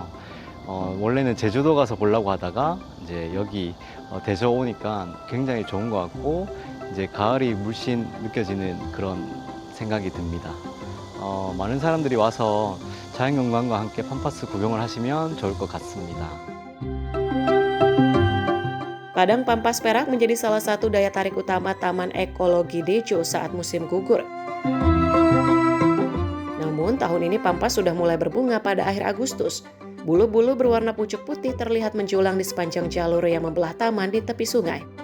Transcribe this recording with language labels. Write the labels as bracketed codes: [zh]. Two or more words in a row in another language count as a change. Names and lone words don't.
[ko] 원래는 제주도 가서 보려고 하다가 이제 여기 대저 오니까 굉장히 좋은 것 같고 이제 가을이 물씬 느껴지는 그런 생각이 듭니다. 많은 사람들이 와서 자연경관과 함께 팜파스 구경을 하시면 좋을 것 같습니다. [id] Padang pampas perak menjadi salah satu daya tarik utama Taman Ekologi Dejo saat musim gugur. Namun tahun ini pampas sudah mulai berbunga pada akhir Agustus. Bulu-bulu berwarna pucuk putih terlihat menjulang di sepanjang jalur yang membelah taman di tepi sungai.